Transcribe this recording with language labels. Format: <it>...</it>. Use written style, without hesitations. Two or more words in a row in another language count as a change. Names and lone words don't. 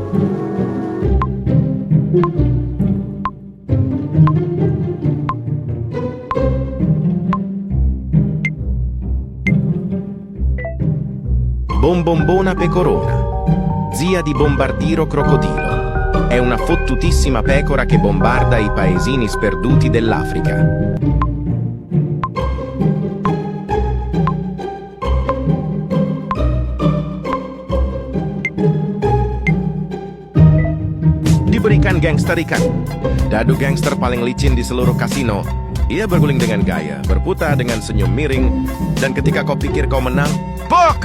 <it>Bombombona pecorona, zia di Bombardiro Crocodilo. È una fottutissima pecora che bombarda i paesini sperduti dell'Africa.</it> <id>Diberikan gangster ikan. Dadu gangster paling licin di seluruh kasino. Ia berguling dengan gaya, berputar dengan senyum miring, dan ketika kau pikir kau menang, pok!</id>